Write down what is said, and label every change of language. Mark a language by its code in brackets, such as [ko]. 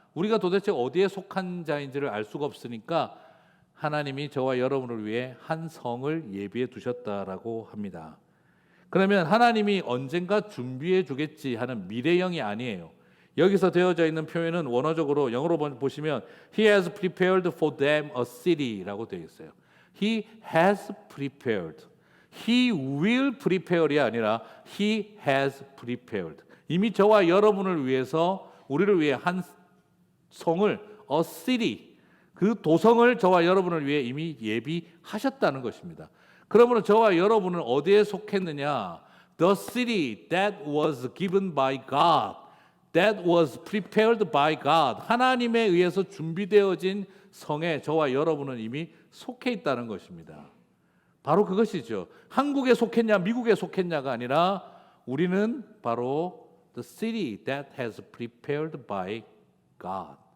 [ko] 우리가 도대체 어디에 속한 자인지를 알 수가 없으니까 하나님이 저와 여러분을 위해 한 성을 예비해 두셨다라고 합니다. 그러면 하나님이 언젠가 준비해 주겠지 하는 미래형이 아니에요. 여기서 되어져 있는 표현은 원어적으로 영어로 보시면 [en] He has prepared for them a city [ko] 라고 되어 있어요. [en] He has prepared. He will prepare이 [ko] 아니라 [en] He has prepared. [ko] 이미 저와 여러분을 위해서, 우리를 위해 한 성을, a city, 그 도성을 저와 여러분을 위해 이미 예비하셨다는 것입니다. 그러므로 저와 여러분은 어디에 속했느냐? [en] The city that was given by God, that was prepared by God. [ko] 하나님에 의해서 준비되어진 성에 저와 여러분은 이미 속해 있다는 것입니다. 바로 그것이죠. 한국에 속했냐 미국에 속했냐가 아니라 우리는 바로 [en] the city that has prepared by God.